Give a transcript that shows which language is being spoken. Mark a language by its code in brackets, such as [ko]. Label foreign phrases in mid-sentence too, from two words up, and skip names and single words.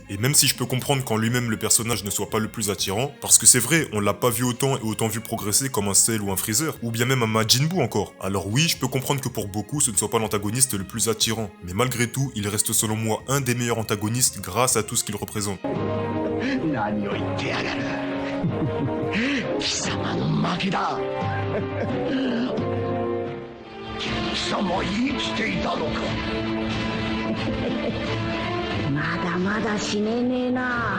[fr] Et même si je peux comprendre qu'en lui-même le personnage ne soit pas le plus attirant, parce que c'est vrai, on l'a pas vu autant et autant vu progresser comme un Cell ou un Freezer, ou bien même un Majin Buu encore. Alors oui, je peux comprendre que pour beaucoup, ce ne soit pas l'antagoniste le plus attirant. Mais malgré tout, il reste selon moi un des meilleurs antagonistes grâce à tout ce qu'il représente. [ja] 何を言ってやがる貴様の負けだ貴様生きていたのかまだまだ死ねねえな。